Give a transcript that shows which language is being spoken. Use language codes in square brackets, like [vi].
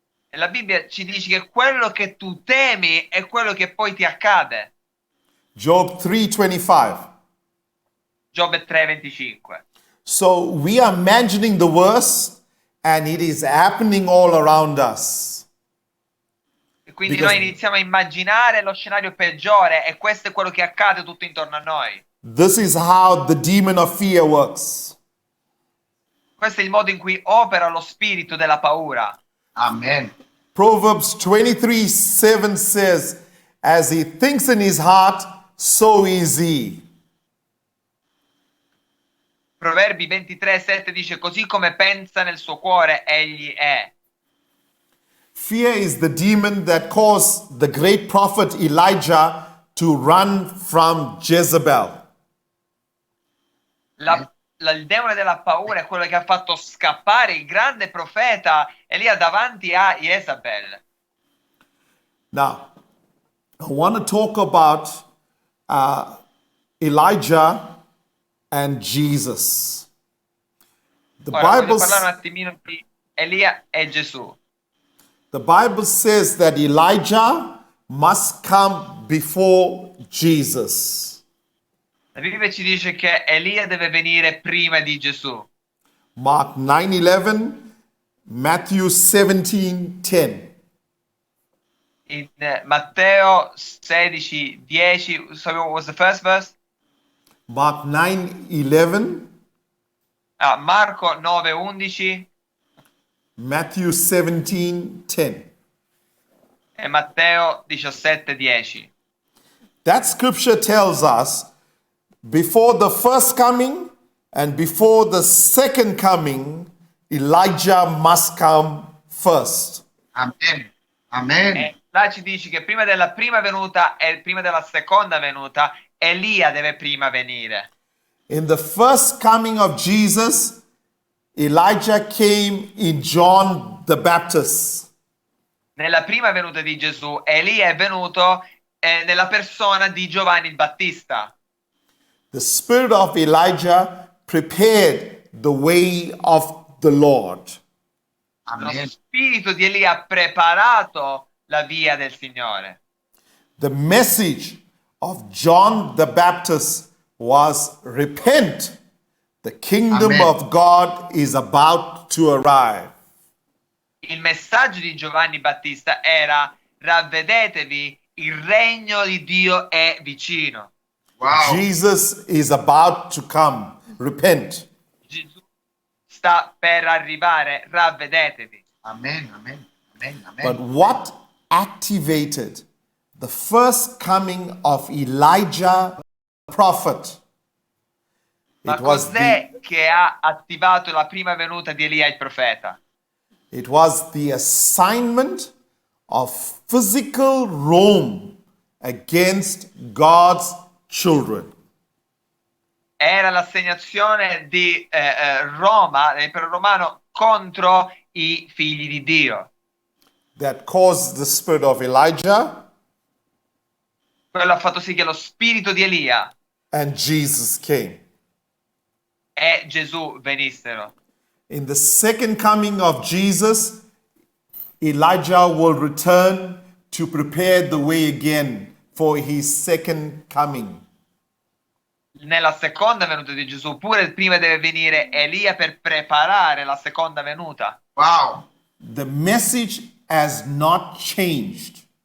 [it] E la Bibbia ci dice che quello che tu temi è quello che poi ti accade. [en] Job 3:25. [it] Giobbe 3:25. [en] So we are imagining the worst and it is happening all around us. [it] E quindi [en] Because- [it] noi iniziamo a immaginare lo scenario peggiore e questo è quello che accade tutto intorno a noi. [en] This is how the demon of fear works. [it] Questo è il modo in cui opera lo spirito della paura. Amen. [en] Proverbs 23:7 says, as he thinks in his heart, so is he. [it] Proverbi 23:7 dice, così come pensa nel suo cuore, egli è. [en] Fear is the demon that caused the great prophet Elijah to run from Jezebel. [it] Il demone della paura è quello che ha fatto scappare il grande profeta Elia davanti a Jezabel. [en] Now, I want to talk about Elijah and Jesus. The [it] Ora voglio [en] Bible, [it] parlare un attimino di Elia e Gesù. [en] the Bible says that Elijah must come before Jesus. [it] La Bibbia ci dice che Elia deve venire prima di Gesù. [en] Mark 9:11, Matthew 17:10. [it] In Matteo 16:10, [en] so what was the first verse? Mark 9:11, [it] Marco 9:11 [en] Matthew 17:10. [it] e Matteo 17:10. [en] That scripture tells us before the first coming and before the second coming, Elijah must come first. Amen. Amen. [it] E là ci dice che prima della prima venuta e prima della seconda venuta, Elia deve prima venire. [en] In the first coming of Jesus, Elijah came in John the Baptist. [it] Nella prima venuta di Gesù, Elia è venuto nella persona di Giovanni il Battista. [en] The spirit of Elijah prepared the way of the Lord. [it] Lo Amen. spirito di Elia ha preparato la via del Signore. [en] The message of John the Baptist was repent. The kingdom Amen. of God is about to arrive. [it] Il messaggio di Giovanni Battista era: ravvedetevi, il regno di Dio è vicino. Wow. [en] Jesus is about to come. Repent. [it] Gesù sta per arrivare, ravvedetevi. Amen. Amen. Amen. Amen. [en] But what activated the first coming of Elijah the prophet? [it] Ma [en] It was [it] cos'è che ha attivato la prima venuta di Elia il profeta? [en] It was the assignment of physical Rome against God's children. [it] Era l'assegnazione di Roma, dell'impero romano, contro i figli di Dio. [en] That caused the spirit of Elijah [it] Quello ha fatto sì che lo spirito di Elia [en] and Jesus came. [it] e Gesù venissero. [en] In the second coming of Jesus, Elijah will return to prepare the way again for his second coming. [it] Nella seconda venuta di Gesù, pure prima deve venire Elia per preparare la seconda venuta. Wow. [en] The message has not changed.